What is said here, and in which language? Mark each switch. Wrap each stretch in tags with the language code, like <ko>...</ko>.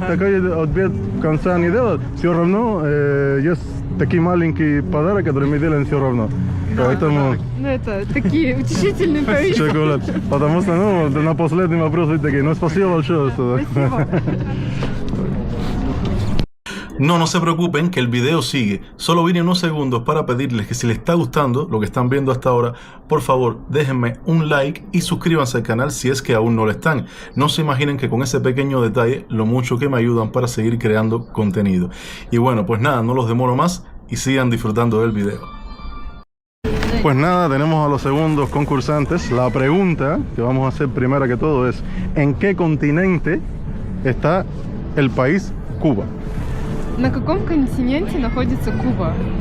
<ru>Такой ответ в конце не делал. Все равно есть такой маленький подарок, который мы делаем все равно. Поэтому Ну это такие утешительные повестки. шоколад. Потому что, ну, на последний вопрос вы такие. Ну, спасибо большое. Спасибо.</ru> <es>No se preocupen que el video sigue. Solo vine unos segundos para pedirles que si les está gustando lo que están viendo hasta ahora, por favor déjenme un like y suscríbanse al canal si es que aún no lo están. No se imaginen que con ese pequeño detalle lo mucho que me ayudan para seguir creando contenido. Y bueno, pues nada, no los demoro más y sigan disfrutando del video. Pues nada, tenemos a los segundos concursantes. La pregunta que vamos a hacer primero que todo es: ¿en qué continente está el país Cuba?</es> <ru>На каком континенте находится Куба?</ru>